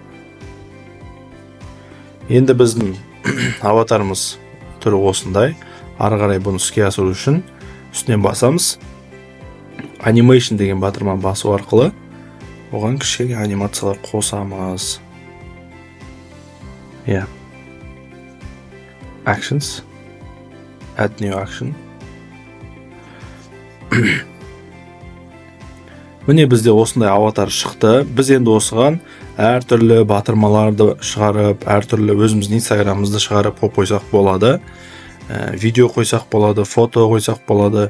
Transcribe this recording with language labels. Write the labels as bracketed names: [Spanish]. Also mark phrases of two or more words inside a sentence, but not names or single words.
[Kazakh] Енді біздің аватарымыз түрі осындай. Ары қарай бұны іске асыру үшін үстінен басамыз. Animation деген батырма басу арқылы оған кішкене анимациялар қосамыз. Actions. [English] Add new action. [Kazakh] Міне бізде осындай аватар шықты. Біз енді осыған әртүрлі батырмаларды шығарып, әртүрлі өзіміздің инстаграмымызды шығарып қойсақ болады. Видео қойсақ болады, фото қойсақ болады.